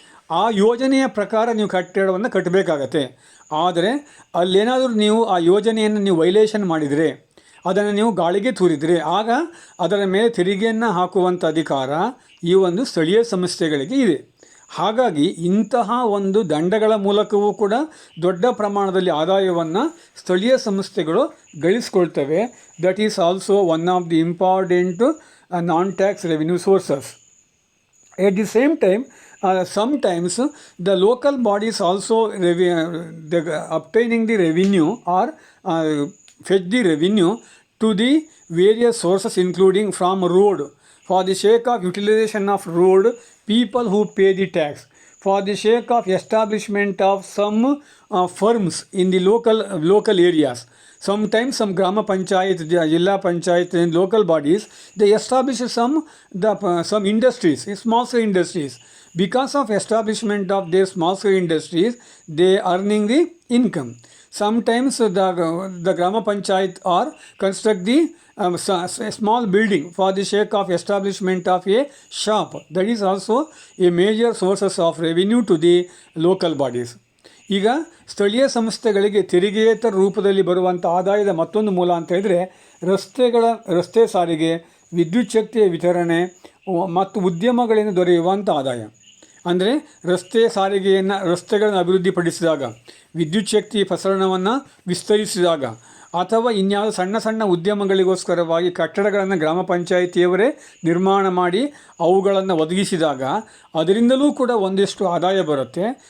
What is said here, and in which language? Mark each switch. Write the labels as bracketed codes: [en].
[kn] ಆ ಯೋಜನೆಯ ಪ್ರಕಾರ ನೀವು ಕಟ್ಟಡವನ್ನು ಕಟ್ಟಬೇಕಾಗತ್ತೆ. ಆದರೆ ಅಲ್ಲೇನಾದರೂ ನೀವು ಆ ಯೋಜನೆಯನ್ನು ನೀವು ವೈಲೇಷನ್ ಮಾಡಿದರೆ, ಅದನ್ನು ನೀವು ಗಾಳಿಗೆ ತೂರಿದರೆ, ಆಗ ಅದರ ಮೇಲೆ ತೆರಿಗೆಯನ್ನು ಹಾಕುವಂಥ ಅಧಿಕಾರ ಈ ಒಂದು ಸ್ಥಳೀಯ ಸಂಸ್ಥೆಗಳಿಗೆ ಇದೆ. ಹಾಗಾಗಿ ಇಂತಹ ಒಂದು ದಂಡಗಳ ಮೂಲಕವೂ ಕೂಡ ದೊಡ್ಡ ಪ್ರಮಾಣದಲ್ಲಿ ಆದಾಯವನ್ನು ಸ್ಥಳೀಯ ಸಂಸ್ಥೆಗಳು ಗಳಿಸ್ಕೊಳ್ತವೆ. [en] That is also one of the important non tax revenue sources. At the same time, sometimes the local bodies also obtaining the revenue or fetch the revenue to the various sources, including from road. For the sake of utilization of road, people who pay the tax. For the sake of establishment of some firms in the local areas. Sometimes some Grama Panchayat, Jilla Panchayat and local bodies, they establish some industries, small scale industries. Because of establishment of their small scale industries, they earning the income. Sometimes the Grama Panchayat or construct the a small building for the sake of establishment of a shop. That is also a major sources of revenue to the local bodies. [kn] ಈಗ ಸ್ಥಳೀಯ ಸಂಸ್ಥೆಗಳಿಗೆ ತೆರಿಗೆಯೇತರ ರೂಪದಲ್ಲಿ ಬರುವಂಥ ಆದಾಯದ ಮತ್ತೊಂದು ಮೂಲ ಅಂತ ಹೇಳಿದರೆ ರಸ್ತೆ ಸಾರಿಗೆ, ವಿದ್ಯುತ್ ಶಕ್ತಿಯ ವಿತರಣೆ ಮತ್ತು ಉದ್ಯಮಗಳಿಂದ ದೊರೆಯುವಂಥ ಆದಾಯ. ಅಂದರೆ ರಸ್ತೆಗಳನ್ನು ಅಭಿವೃದ್ಧಿಪಡಿಸಿದಾಗ, ವಿದ್ಯುತ್ ಶಕ್ತಿ ಪ್ರಸರಣವನ್ನು ವಿಸ್ತರಿಸಿದಾಗ ಅಥವಾ ಇನ್ಯಾವುದೋ ಸಣ್ಣ ಸಣ್ಣ ಉದ್ಯಮಗಳಿಗೋಸ್ಕರವಾಗಿ ಕಟ್ಟಡಗಳನ್ನು ಗ್ರಾಮ ಪಂಚಾಯಿತಿಯವರೇ ನಿರ್ಮಾಣ ಮಾಡಿ ಅವುಗಳನ್ನು ಒದಗಿಸಿದಾಗ ಅದರಿಂದಲೂ ಕೂಡ ಒಂದಿಷ್ಟು ಆದಾಯ ಬರುತ್ತೆ.